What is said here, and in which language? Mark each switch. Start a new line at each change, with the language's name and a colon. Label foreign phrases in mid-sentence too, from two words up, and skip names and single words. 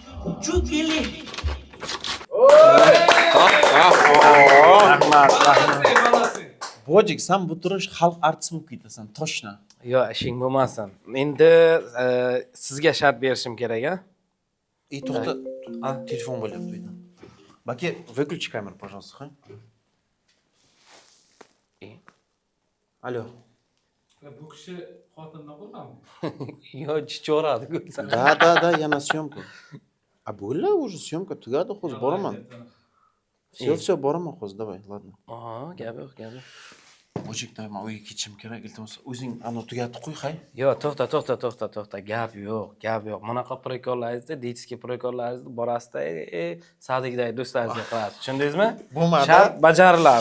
Uzbek: Rahmat. Bojik, sen bu turish xalq artisti bo'lib ketasan, toshna. Yo'q, ishing bo'lmasin. Endi sizga shart berishim kerak-a? To'xta. Telefon bo'lyapti uyda. Baki,
Russian: выключи камеру, пожалуйста, Алло.
Uzbek: Bu kishi xotindan qo'rqadimi? Yo'q, chichoradi ko'ksan.
Russian: Да, я на съемку. А bo'ldi, уже съемка
Uzbek: tugadi, hozir boraman. Все, boraman hozir,
Russian: давай, ладно.
Uzbek: Aha, gap yo'q, gap yo'q. Ochikdan men uyga ketishim kerak, iltimos. O'zing ana tugatib qo'y, hay. Yo'q, to'xta. Gap yo'q. Bunaqa prikollarni, deytski prikollarni borasida, Sadigday do'stlaringizga qilasiz. Tushundingizmi? Bo'lmadi. Shart bajariladi.